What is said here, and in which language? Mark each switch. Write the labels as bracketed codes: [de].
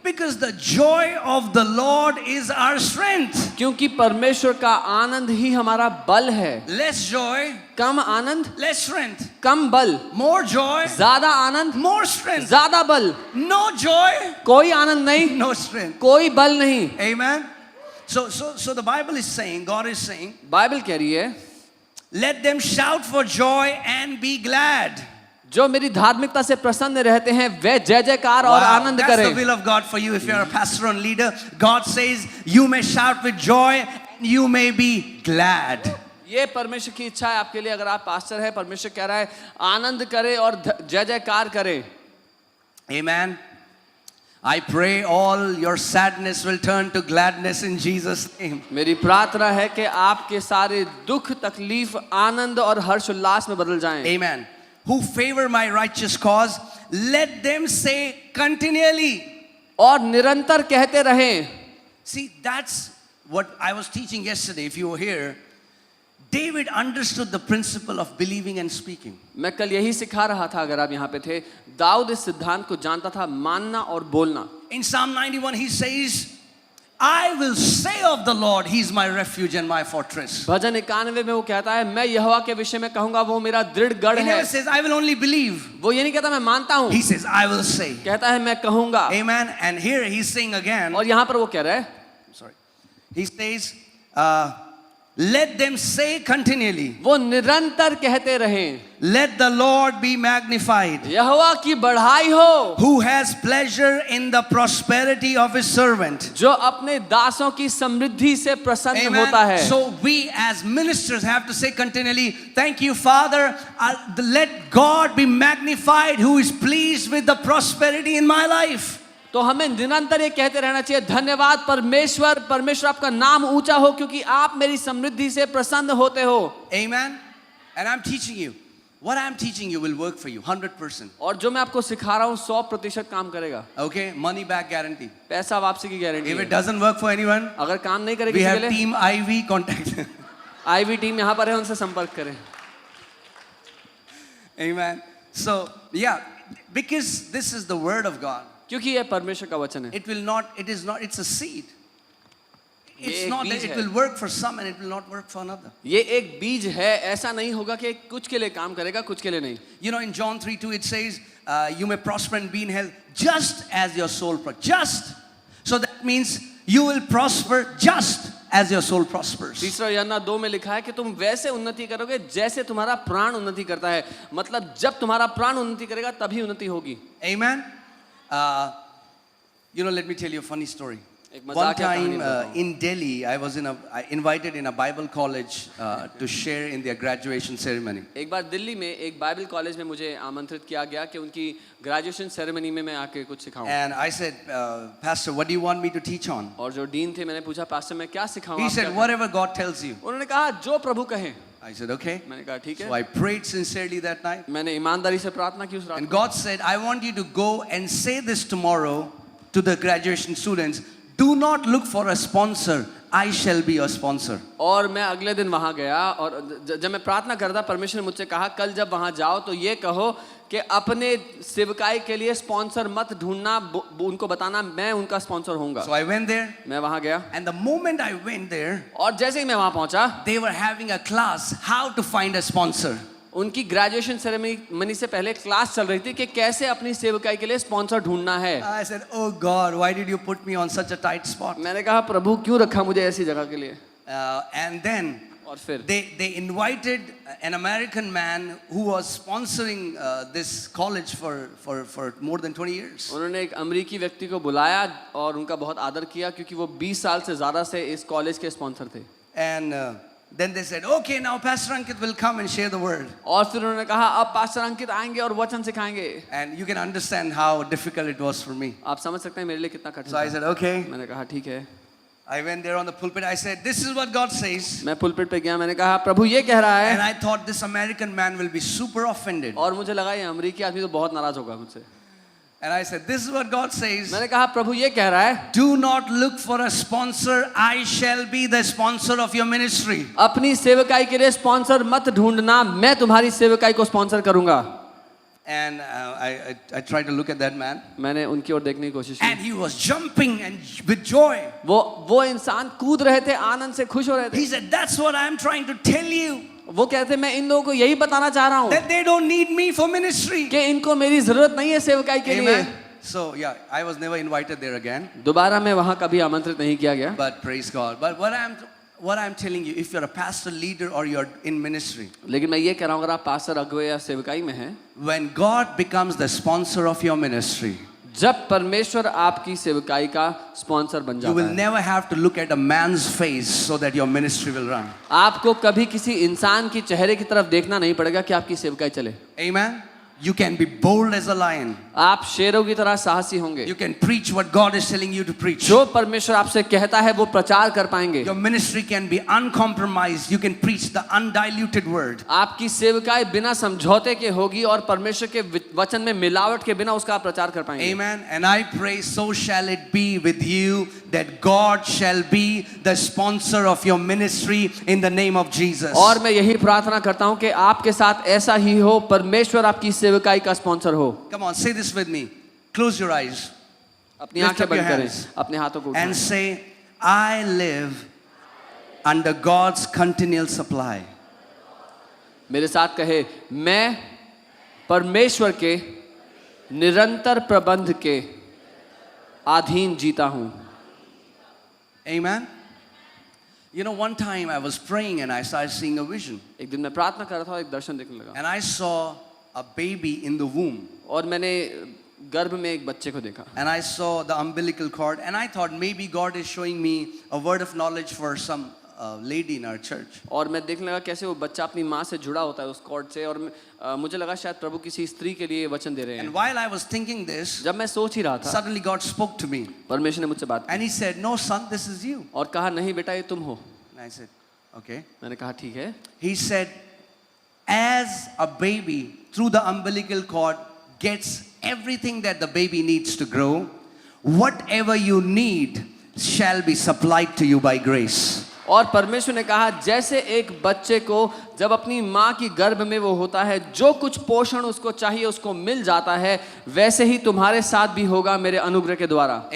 [en] Because the joy of the Lord is our strength. [hi] क्योंकि परमेश्वर का आनंद ही हमारा बल है. [en] Less joy, [hi] कम आनंद, [en] less strength. [hi] कम बल. [en] More joy, [hi] ज्यादा आनंद, [en] more strength. [hi] ज्यादा बल. [en] No joy, [hi] कोई आनंद नहीं, [en] no strength. [hi] कोई बल नहीं. [en] Amen. So the Bible is saying, God is saying, [hi] Bible कह रही है, [en] let them shout for joy and be glad. [hi] जो मेरी धार्मिकता से प्रसन्न रहते हैं वे जय जयकार और [en] Wow, [hi] आनंद [en] that's the [hi] करें. [en] will of God for you if you're a pastor and leader. God says you may shout with joy and you may be glad. [hi] ये परमेश्वर की इच्छा है आपके लिए. अगर आप पास्टर हैं, परमेश्वर कह रहा है आनंद करें और जय जयकार करें. [en] Amen. I pray all your sadness will turn to gladness in Jesus' name. [hi] मेरी प्रार्थना है कि आपके सारे दुख तकलीफ आनंद और हर्ष उल्लास में बदल जाएं. [en] Amen. Who favor my righteous cause, let them say continually. [hi] और निरंतर कहते रहें. [en] See, that's what I was teaching yesterday. If you were here, David understood the principle of believing and speaking. [hi] मैं कल यही सिखा रहा था अगर आप यहाँ पे थे. दाऊद इस सिद्धांत को जानता था, मानना और बोलना. [en] In Psalm 91 he says, I will say of the Lord, he is my refuge and my fortress. [hi] भजन 91 में वो कहता है मैं यहोवा के विषय में कहूंगा वो मेरा दृढ़ गढ़ [en] He [hi] है. [en] never says, I will only believe. [hi] वो ये नहीं कहता मैं मानता हूँ, [en] He says, I will say. [hi] कहता है मैं कहूंगा. [en] Amen. And here he's saying again, [hi] और यहाँ पर वो कह रहा है, [en] sorry, he says, let them say continually, [hi] वो निरंतर कहते रहें, [en] let the Lord be magnified, [hi] यहोवा की बढ़ाई हो, [en] who has pleasure in the prosperity of his servant. [hi] जो अपने दासों की समृद्धि से प्रसन्न होता है. [en] So we as ministers have to say continually, thank you Father, let God be magnified who is pleased with the prosperity in my life. [hi] तो हमें निरंतर ये कहते रहना चाहिए, धन्यवाद परमेश्वर, परमेश्वर आपका नाम ऊंचा हो क्योंकि आप मेरी समृद्धि से प्रसन्न होते हो. [en] Amen. And I'm teaching you, what I'm teaching you will work for you 100%. [hi] और जो मैं आपको सिखा रहा हूँ 100% काम करेगा. [en] Okay, money back guarantee. [hi] पैसा वापसी की गारंटी [en] If [hi] है. [en] it doesn't work for anyone, [hi] अगर काम नहीं करेगी [en] we [hi] किसी [en] have [hi] के लिए, [en] team IV contact. [hi] Ivy team यहाँ पर है, उनसे संपर्क करें. [en] Amen. So yeah, because this is the word of God. [hi] क्योंकि ये परमेश्वर का वचन है. [en] It's a seed. [hi] ये [en] It's [hi] एक [en] not that [hi] बीज [en] it [hi] है. [en] will work for some and it will not work for another. [hi] ये एक बीज है, ऐसा नहीं होगा कि कुछ के लिए काम करेगा कुछ के लिए नहीं. [en] You know, in John 3:2 it says, you may prosper and be in health just as your soul prospers. Just. So that means you will prosper just as your soul prospers. [hi] तीसरा यूहन्ना 2 में लिखा है कि तुम वैसे उन्नति करोगे जैसे तुम्हारा प्राण उन्नति करता है. मतलब जब तुम्हारा प्राण उन्नति करेगा तभी उन्नति होगी. [en] Amen. You know, let me tell you a funny story. [hi] एक [en] One [hi] मजाकिया [en] time [hi] कहानी बताता हूँ. [en] in Delhi, I was invited in a Bible college to share in their graduation ceremony. [hi] एक बार दिल्ली में एक बाइबल कॉलेज में मुझे आमंत्रित किया गया कि उनकी ग्रेजुएशन सेरेमनी में मैं आके कुछ सिखाऊं. [en] And I said, Pastor, what do you want me to teach on? [hi] और जो डीन थे मैंने पूछा पास्टर मैं क्या सिखाऊं. [en] He [hi] आप [en] said, [hi] क्या [en] whatever God tells you. [hi] करें? उन्होंने कहा जो प्रभु कहे. [en] I said, okay. [hi] मैंने कहा ठीक [en] So I prayed sincerely that night. [hi] मैंने ईमानदारी से प्रार्थना की उस रात [en] And [hi] को. [en] God said, I want you to go and say this tomorrow to the graduation students. Do not look for a sponsor. I shall be your sponsor. [hi] और मैं अगले दिन वहां गया और जब मैं प्रार्थना करता, परमेश्वर ने मुझसे कहा कल जब वहां जाओ तो ये कहो कि अपने सेवकाई के लिए स्पॉन्सर मत ढूंढना, उनको बताना मैं उनका स्पॉन्सर होऊंगा। [en] So I went there, [hi] मैं वहां गया [en] and the moment I went there, [hi] और जैसे ही मैं वहां पहुंचा, [en] they were having a class how to find a sponsor. [hi] उनकी ग्रेजुएशन सेरेमनी से पहले क्लास चल रही थी कि कैसे अपनी सेवकाई के लिए स्पॉन्सर ढूंढना है। [en] I said, "Oh God, why did you put me on such a tight spot?" [hi] मैंने कहा प्रभु क्यों रखा मुझे ऐसी जगह के लिए। [en] And then [hi] और फिर [en] they invited an American man who was sponsoring this college for more than 20 years. [hi] उन्होंने एक अमेरिकी व्यक्ति को बुलाया और उनका बहुत आदर किया क्योंकि वो 20 साल से ज़्यादा से इस कॉलेज के स्पॉन्सर थे। [en] And then they said, "Okay, now Pastor Ankit will come and share the word." [hi] और फिर उन्होंने कहा अब पास्टर अंकित आएंगे और वचन सिखाएंगे। [en] And you can understand how difficult it was for me. [hi] आप समझ सकते हैं मेरे लिए कितना कठिन [en] So I [hi] था। [en] said, "Okay." [hi] मैंने कहा ठीक है। [en] I went there on the pulpit. I said, "This is what God says." [hi] मैं पुलपिट पे गया, मैंने कहा प्रभु ये कह रहा [en] And [hi] है। [en] I thought this American man will be super offended. [hi] और मुझे लगा ये अमेरिकी आदमी तो बहुत नाराज होगा मुझसे। [en] And I said, "This is what God says. [hi] मैंने कहा प्रभु ये कह रहा है [en] Do not look for a sponsor. I shall be the sponsor of your ministry." [hi] अपनी सेवकाई के लिए स्पॉन्सर मत ढूंढना, मैं तुम्हारी सेवकाई को स्पॉन्सर करूंगा। [en] And I tried to look at that man. [hi] मैंने उनकी ओर देखने की कोशिश की। [en] And he was jumping and with joy. [hi] वो इंसान कूद रहे थे, आनंद से खुश हो रहे थे। [en] He said, "That's what I'm trying to tell you. [hi] वो कहते मैं इन लोगों को यही बताना चाह रहा हूँ [en] That they don't need me for ministry." [hi] कि इनको मेरी जरूरत नहीं है सेवकाई के लिए। [en] Amen. So yeah, I was never invited there again. दोबारा मैं वहां कभी आमंत्रित नहीं किया गया। But praise God. But what I'm telling you, if you're a pastor, leader, or you're in ministry, [hi] लेकिन मैं ये कह रहा हूँ अगर आप पास्टर, अगुवे या सेवकाई में हैं, [en] when God becomes the sponsor of your ministry, [hi] जब परमेश्वर आपकी सेवकाई का स्पॉन्सर बन [en] you [hi] जाता [en] will [hi] है, [en] never have to look at a man's face so that your ministry will run. [hi] आपको कभी किसी इंसान की चेहरे की तरफ देखना नहीं पड़ेगा कि आपकी सेवकाई चले। [en] Amen. You can be bold as a lion. [hi] आप शेरों की तरह साहसी होंगे। [en] You can preach what God is telling you to preach. [hi] जो परमेश्वर आपसे कहता है वो प्रचार कर पाएंगे। [en] Your ministry can be uncompromised. You can preach the undiluted word. [hi] आपकी सेवकाई बिना समझौते के होगी और परमेश्वर के वचन में मिलावट के बिना उसका आप प्रचार कर पाएंगे। [en] Amen. And I pray so shall it be with you, that God shall be the sponsor of your ministry in the name of Jesus. [hi] और मैं यही प्रार्थना करता हूँ कि आपके साथ ऐसा ही हो, परमेश्वर आपकी सेवकाई का स्पॉन्सर हो। [en] Come on, say this with me. Close your eyes [hi] अपनी [en] Lift [hi] आंखें [en] up your [hi] बंद करें, [en] hands. [hi] अपने हाथों को उठाएं। [en] and say, "I live under God's continual supply." [hi] मेरे साथ कहे मैं परमेश्वर के निरंतर प्रबंध के अधीन जीता हूँ। [en] Amen. You know, one time I was praying and I started seeing a vision. [hi] एक दिन मैं प्रार्थना कर रहा था और एक दर्शन देखने लगा [en] And I saw a baby in the womb. [hi] और मैंने गर्भ में एक बच्चे को देखा [en] And I saw the umbilical cord. And I thought maybe God is showing me a word of knowledge for some lady in our church. [hi] और मैं देखने लगा कैसे वो बच्चा अपनी माँ से जुड़ा होता है उस कॉर्ड से और मुझे लगा शायद प्रभु किसी स्त्री के लिए वचन दे रहे [en] And [hi] हैं। [en] while I was thinking this, [hi] जब मैं सोच ही रहा था [en] suddenly God spoke to me. [hi] परमेश्वर ने मुझसे बात की [en] And He said, "No, son, this is you." [hi] और कहा नहीं बेटा ये तुम हो। [en] And I said, "Okay." [hi] मैंने कहा ठीक है। [en] He said, "As a baby through the umbilical cord gets everything that the baby needs to grow, whatever you need shall be supplied to you by grace." [hi] और परमेश्वर ने कहा जैसे एक बच्चे को जब अपनी माँ की गर्भ में वो होता है जो कुछ पोषण उसको चाहिए उसको मिल जाता है, वैसे ही तुम्हारे साथ भी होगा मेरे अनुग्रह के द्वारा।